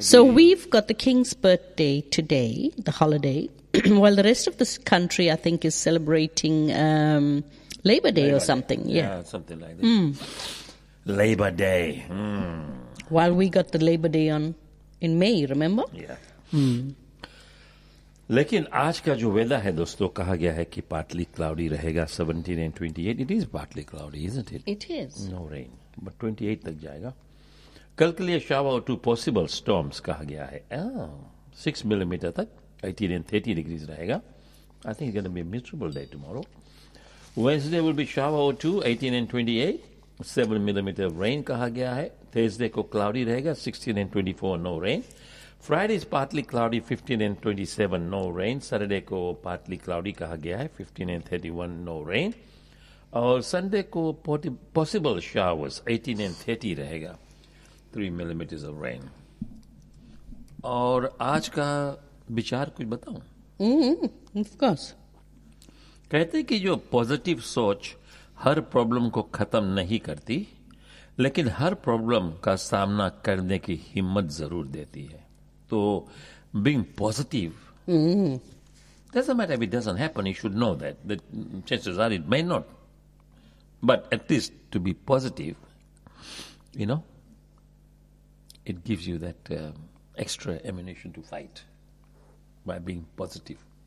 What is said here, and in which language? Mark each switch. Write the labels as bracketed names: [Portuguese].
[English] So we've got the king's birthday today, the holiday, while the rest of this country, I think, is celebrating Labor Day or something. Yeah, something like that. Mm. Labor Day. While we got the Labor Day on in May, remember? Yeah. [Hindi] लेकिन आज का जो weather है दोस्तों, कहा गया है कि पार्टली क्लाउडी रहेगा 17 and 28। [English] It is partly cloudy, is it? It is, no rain, but 28 [Hindi] तक जाएगा। कल के लिए [English] shower to possible storms [Hindi] कहा गया है, 6 millimeter तक। [English] 18 and 30 degrees [Hindi] रहेगा। [English] I think it's gonna be a miserable day tomorrow. Wednesday will be shower to 18 and 28, 7 millimeter rain [Hindi] कहा गया है। [English] Thursday को cloudy [Hindi] रहेगा [English] 16 and 24, no rain. Friday is partly cloudy, 15 and 27, no rain. Saturday को partly cloudy [Hindi] कहा गया है, [English] 15 and 31, no rain. और Sunday को possible showers, 18 and 30 [Hindi] रहेगा, [English] 3 millimeters of rain. [Hindi] और आज का विचार कुछ बताऊं? [English] Of course. [Hindi] कहते हैं कि जो पॉजिटिव सोच हर प्रॉब्लम को खत्म नहीं करती, लेकिन हर प्रॉब्लम का सामना करने की हिम्मत जरूर देती है। [English] So, being positive, doesn't matter if it doesn't happen, you should know that. The chances are it may not. But at least to be positive, you know, it gives you that extra ammunition to fight by being positive.